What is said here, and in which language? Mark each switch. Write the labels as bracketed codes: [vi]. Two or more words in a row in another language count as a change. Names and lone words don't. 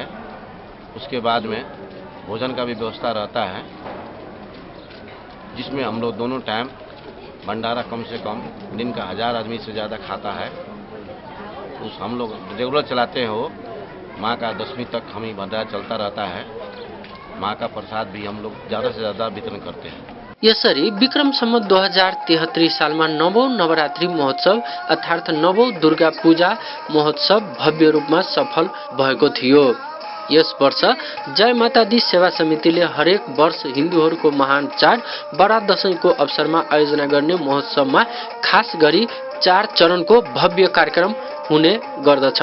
[hi] उसके बाद में भोजन का भी व्यवस्था रहता है, जिसमें हम लोग दोनों टाइम भंडारा कम से कम दिन का 1000 आदमी से ज़्यादा खाता है। उस हम लोग रेगुलर चलाते हैं। वो माँ का 10वीं तक हम ही भंडारा चलता रहता है। माँ का प्रसाद भी हम लोग ज़्यादा से ज़्यादा वितरण करते हैं। [ne] यसरी विक्रम सम्वत 2073 सालमा 9औं नवरात्रि महोत्सव अर्थात् 9औं दुर्गा पूजा महोत्सव भव्य रूपमा सफल भएको थियो। यस वर्ष जय माता दी सेवा समितिले हरेक वर्ष हिन्दूहरूको महान चाड बडा दशैंको अवसरमा आयोजना गर्ने महोत्सवमा खास गरी 4 चरणको भव्य कार्यक्रम हुने गर्दछ।